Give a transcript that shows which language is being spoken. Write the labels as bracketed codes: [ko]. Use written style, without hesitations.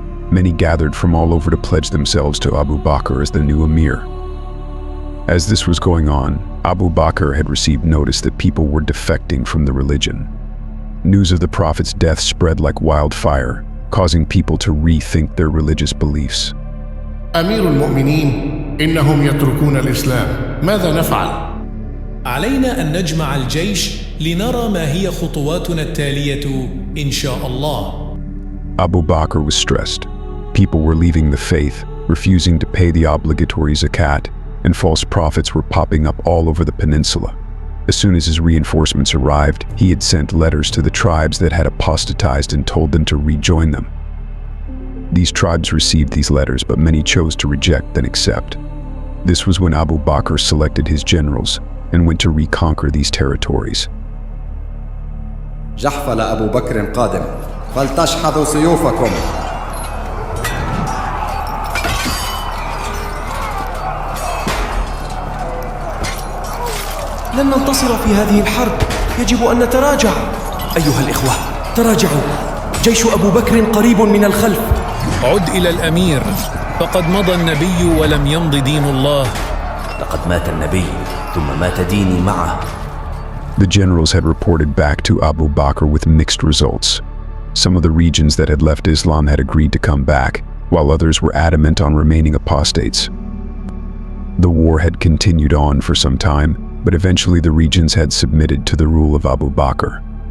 [en] Many gathered from all over to pledge themselves to Abu Bakr as the new emir. As this was going on, Abu Bakr had received notice that people were defecting from the religion. News of the Prophet's death spread like wildfire, causing people to rethink their religious beliefs. [ar] أمير المؤمنين إنهم يتركون الإسلام ماذا نفعل؟ علينا أن نجمع الجيش لنرى ما هي خطواتنا التالية إن شاء الله. [en] Abu Bakr was stressed. People were leaving the faith, refusing to pay the obligatory zakat, and false prophets were popping up all over the peninsula. As soon as his reinforcements arrived, he had sent letters to the tribes that had apostatized and told them to rejoin them. These tribes received these letters, but many chose to reject and accept. This was when Abu Bakr selected his generals and went to reconquer these territories. [ar] جحفل أبو بكر قادم فلتشحذوا سيوفكم. لن ننتصر في هذه الحرب، يجب أن نتراجع. أيها الإخوة، تراجعوا، جيش أبو بكر قريب من الخلف. عد إلى الأمير، فقد مضى النبي ولم يمض دين الله. لقد مات النبي ثم مات ديني معه. [en] The generals had reported back to Abu Bakr with mixed results. Some of the regions that had left Islam had agreed to come back, while others were adamant on remaining apostates. The war had continued on for some time, but eventually the regions had submitted to the rule of Abu Bakr.